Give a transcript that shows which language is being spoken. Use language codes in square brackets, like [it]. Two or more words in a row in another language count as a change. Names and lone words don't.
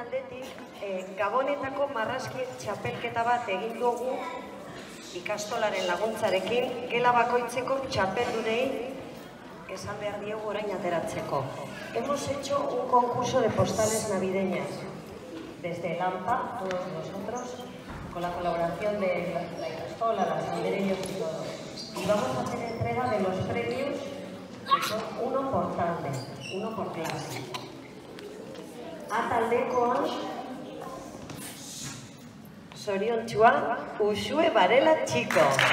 [eu] batetik, Gabonetako marrazki txapelketa bat egin dugu ikastolaren laguntzarekin, gela bakoitzeko txapeldunei esan behar diegu orain ateratzeko. [es] Hemos hecho un concurso de postales navideñas desde el AMPA, todos nosotros, con la colaboración de la ikastola, las banderillos y todo. Y vamos a hacer entrega de los premios, que son uno por tarde, uno por clase. [eu] A taldekoa, zoriontsua, Uxue Varela Chico.